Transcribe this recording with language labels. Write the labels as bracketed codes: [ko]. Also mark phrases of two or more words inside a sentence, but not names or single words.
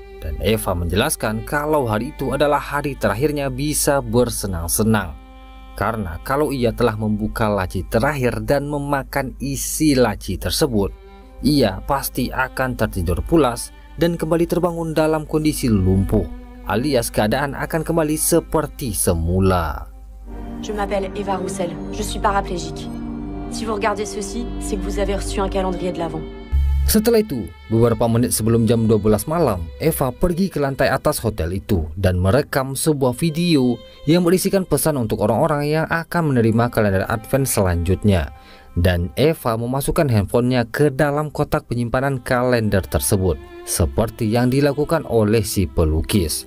[id] Dan Eva menjelaskan kalau hari itu adalah hari terakhirnya bisa bersenang-senang. Karena kalau ia telah membuka laci terakhir dan memakan isi laci tersebut, ia pasti akan tertidur pulas dan kembali terbangun dalam kondisi lumpuh, alias keadaan akan kembali seperti semula. [fr] Je m'appelle Eva Roussel, je suis paraplégique. Si vous regardez ceci, c'est que vous avez reçu un calendrier de l'Avent. [id] Setelah itu, beberapa menit sebelum jam 12 malam, Eva pergi ke lantai atas hotel itu dan merekam sebuah video yang berisikan pesan untuk orang-orang yang akan menerima kalender Advent selanjutnya. Dan Eva memasukkan handphonenya ke dalam kotak penyimpanan kalender tersebut, seperti yang dilakukan oleh si pelukis.